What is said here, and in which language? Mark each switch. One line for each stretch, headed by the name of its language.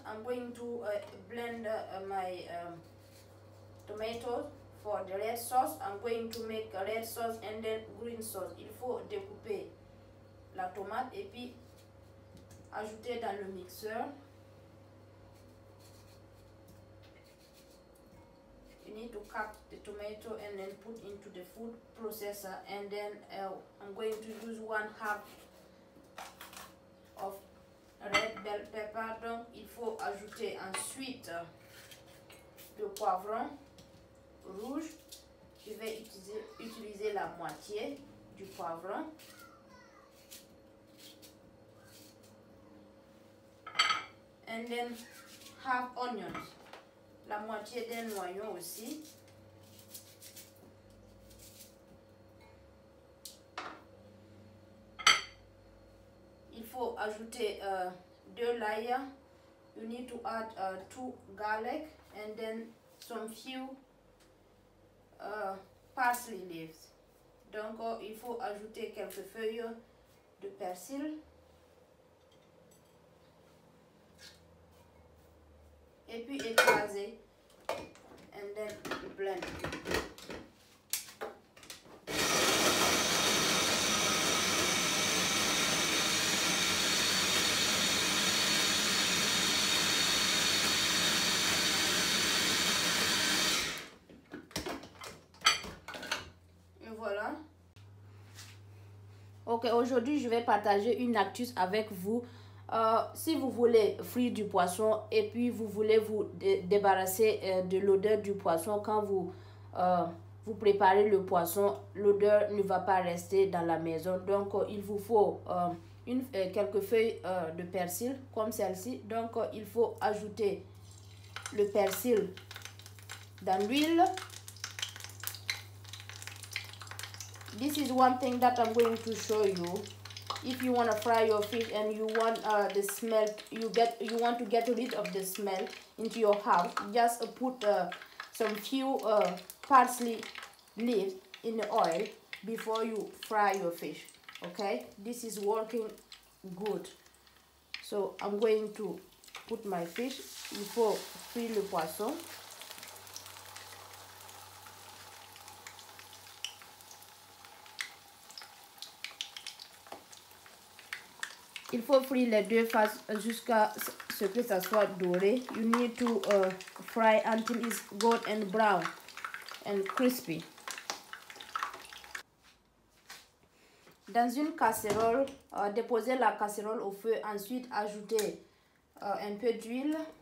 English: I'm going to blend my tomatoes for the red sauce. I'm going to make a red sauce and then green sauce.
French: Il faut découper la tomate et puis ajouter dans le mixeur.
English: You need to cut the tomato and then put into the food processor, and then I'm going to use 1/2 of red bell pepper.
French: Donc il faut ajouter ensuite le poivron rouge. Je vais utiliser la moitié du poivron.
English: And then half onions.
French: La moitié d'un oignon aussi. Il faut ajouter 2 layers.
English: You need to add 2 garlic and then some few parsley leaves.
French: Donc il faut ajouter quelques feuilles de persil. Et puis écraser
English: and then blend.
French: Et voilà. Ok, aujourd'hui je vais partager une astuce avec vous. Si vous voulez frire du poisson et puis vous voulez vous débarrasser de l'odeur du poisson quand vous préparez le poisson, l'odeur ne va pas rester dans la maison. Donc il vous faut quelques feuilles de persil comme celle-ci. Donc il faut ajouter le persil dans l'huile.
English: This is one thing that I'm going to show you. If you want to fry your fish and you want the smell, you want to get rid of the smell into your house, just put some few parsley leaves in the oil before you fry your fish. Okay, this is working good. So I'm going to put my fish.
French: Il faut frire le poisson. Il faut frire les deux faces jusqu'à ce que ça soit doré.
English: You need to fry until it's golden and brown and crispy.
French: Dans une casserole, déposez la casserole au feu. Ensuite, ajoutez un peu d'huile.